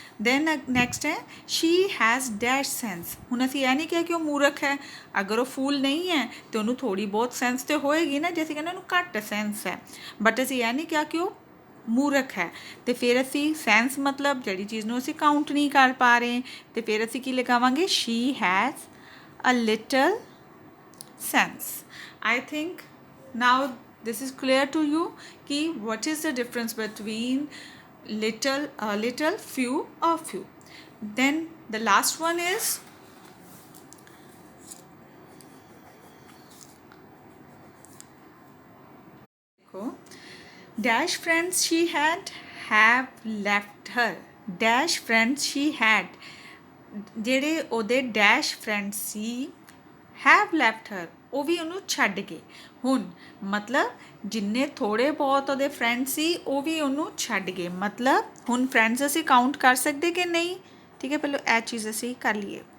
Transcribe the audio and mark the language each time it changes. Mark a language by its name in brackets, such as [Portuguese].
[English] Then next ਹੈ she has dash sense. [Punjabi] ਹੁਣ ਅਸੀਂ ਇਹ ਨਹੀਂ ਕਿਹਾ ਕਿ ਉਹ ਮੂਰਖ ਹੈ, ਅਗਰ ਉਹ ਫੂਲ ਨਹੀਂ ਹੈ ਤਾਂ ਉਹਨੂੰ ਥੋੜ੍ਹੀ ਬਹੁਤ ਸੈਂਸ ਤਾਂ ਹੋਏਗੀ ਨਾ, ਜੇ ਅਸੀਂ ਕਹਿੰਦੇ ਉਹਨੂੰ ਘੱਟ ਸੈਂਸ ਹੈ, ਬਟ ਅਸੀਂ ਇਹ ਨਹੀਂ ਕਿਹਾ ਕਿ ਉਹ ਮੂਰਖ ਹੈ। ਅਤੇ ਫਿਰ ਅਸੀਂ ਸੈਂਸ ਮਤਲਬ ਜਿਹੜੀ ਚੀਜ਼ ਨੂੰ ਅਸੀਂ ਕਾਊਂਟ ਨਹੀਂ ਕਰ ਪਾ ਰਹੇ, ਅਤੇ ਫਿਰ ਅਸੀਂ ਕੀ ਲਗਾਵਾਂਗੇ [English] She has a little sense. I think now this is clear to you ki what is the difference between little, a little, few, a few. Then the last one is dash friends she had have left her. Dash friends she had, [Punjabi] ਜਿਹੜੇ ਉਹਦੇ dash friends ਸੀ [English] have left her, [Punjabi] ਉਹ ਵੀ ਉਹਨੂੰ ਛੱਡ ਗਏ। ਹੁਣ ਮਤਲਬ ਜਿੰਨੇ ਥੋੜ੍ਹੇ ਬਹੁਤ ਉਹਦੇ ਫਰੈਂਡ ਸੀ ਉਹ ਵੀ ਉਹਨੂੰ ਛੱਡ ਗਏ। ਮਤਲਬ ਹੁਣ ਫਰੈਂਡਸ ਅਸੀਂ ਕਾਊਂਟ ਕਰ ਸਕਦੇ ਕਿ ਨਹੀਂ? ਠੀਕ ਹੈ, ਪਹਿਲਾਂ ਇਹ ਚੀਜ਼ ਅਸੀਂ ਕਰ ਲਈਏ।